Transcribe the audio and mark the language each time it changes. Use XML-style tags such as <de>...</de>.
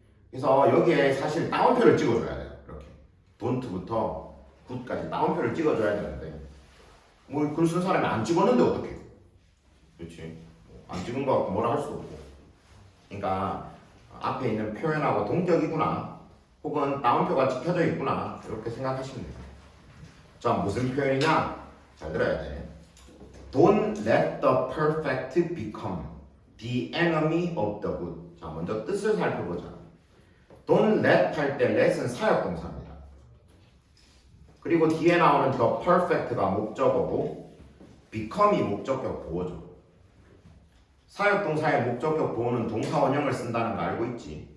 <ko>그래서 여기에 사실 따옴표를 찍어줘야 돼요. 이렇게 don't부터 good까지 따옴표를 찍어줘야 되는데 뭐 글 쓴 사람이 안 찍었는데 어떡해? 그렇지? 안 찍은 거 갖고 뭐라 할 수도 없고. 그러니까 앞에 있는 표현하고 동격이구나 혹은 따옴표가 찍혀져 있구나 이렇게 생각하시면 돼요. 자, 무슨 표현이냐? 잘 들어야 돼.</ko> <en>Don't let the perfect become the enemy of the good.</en> <ko>자, 먼저 뜻을 살펴보자. Don't let 할 때 let은 사역동사입니다. 그리고 뒤에 나오는 the perfect가 목적어고 become이 목적격 보어죠. 사역동사의 목적격 보호는 동사원형을 쓴다는 거 알고 있지.</ko>